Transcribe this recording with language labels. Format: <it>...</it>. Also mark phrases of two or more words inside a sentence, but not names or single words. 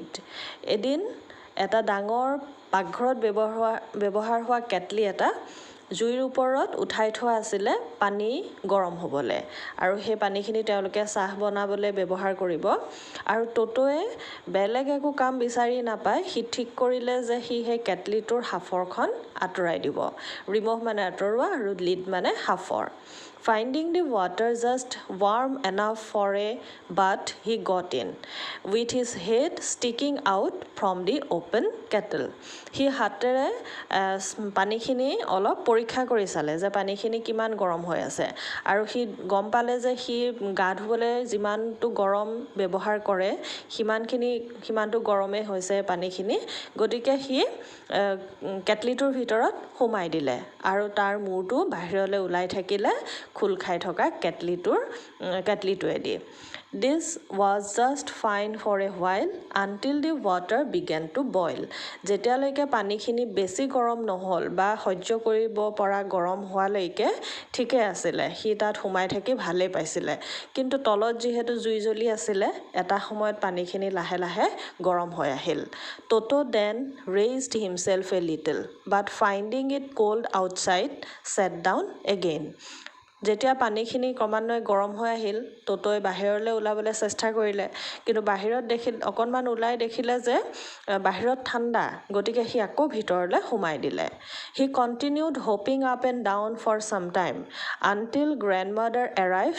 <as>এদিন এটা ডাঙৰ পাকঘৰত ব্যৱহাৰ হোৱা কেটলি এটা জুইৰ ওপৰত উঠাই থোৱা আছিল পানী গৰম হ'বলে আৰু সেই পানীখিনি তেওঁলোকে চাহ বনাবলৈ ব্যৱহাৰ কৰিব আৰু টোটোৱে বেলেগ একো কাম বিচাৰি নাপায় হি ঠিক কৰিলে যে হি সেই কেটলিটোৰ হাফৰখন আঁতৰাই দিব ৰিমুভ মানে আঁতৰোৱা আৰু লিড মানে হাফৰ</as> <en>Finding the water just warm enough for a bath, he got in, with his head sticking out from the open kettle.</en> <as>He হাতেৰে পানীখিনি অলপ পৰীক্ষা কৰি চালে যে পানীখিনি কিমান গৰম হৈ আছে আৰু হি গম পালে যে হি গা ধুবলৈ যিমানটো গৰম ব্যৱহাৰ কৰে সিমানটো গৰমে হৈছে পানীখিনি গতিকে হি কেটলিটোৰ ভিতৰত সোমাই দিলে আৰু তাৰ মূৰটো বাহিৰলৈ ওলাই থাকিলে খুল খাই থকা কেটলিটোৱেদি</as> <en>This was just fine for a while until the water began to boil.</en> <as>যেতিয়ালৈকে পানীখিনি বেছি গৰম নহল বা সহ্য কৰিব পৰা গৰম হোৱালৈকে ঠিকে আছিল হি তাত সোমাই থাকি ভালে পাইছিল কিন্তু তলত যেহেতু জুই জ্বলি আছিল এটা সময়ত পানীখিনি লাহে লাহে গৰম হৈ আহিল</as> <en>Toto then raised himself a little but finding it cold outside sat down again</en> <as>যেতিয়া পানীখিনি ক্ৰমান্বয়ে গৰম হৈ আহিল ট'ট'ই বাহিৰলৈ ওলাবলৈ চেষ্টা কৰিলে কিন্তু বাহিৰত অকণমান ওলাই দেখিলে যে বাহিৰত ঠাণ্ডা গতিকে সি আকৌ ভিতৰলৈ সোমাই দিলে</as> <en>he continued hopping up and down for some time until grandmother arrived</en>